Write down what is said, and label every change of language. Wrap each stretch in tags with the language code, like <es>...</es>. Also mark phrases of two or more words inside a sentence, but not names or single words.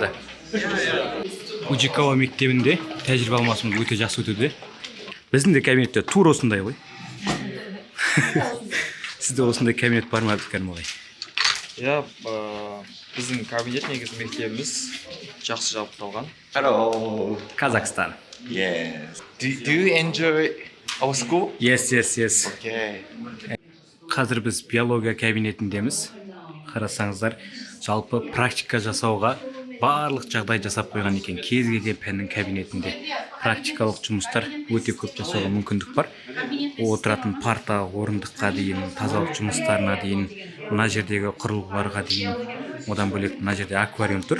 <kk>Ujikawa мектебінде тәжірибе алмасымыз өте жақсы өтуде. Біздің де кабинетте тур осындай ғой. Сізде осындай кабинет бар ма Абдикәрім ағай? Иә, біздің кабинет негізі мектебіміз жақсы жабдықталған.</kk> <en>Hello. Kazakhstan. Yes. Do you enjoy our school? Yes. Okay.</en> <kk>Қазір біз биология кабинетіндеміз. Қарасаңыздар, жалпы практика жасауға барлық жағдай жасап қойған екен. Кез келген пәннің кабинетінде практикалық жұмыстар өте көп жасауға мүмкіндік бар. Отыратын парта, орындыққа дейін, тазалық жұмыстарына дейін, мына жердегі құрылғыларға дейін, одан бөлек мына жерде аквариум тұр.</kk>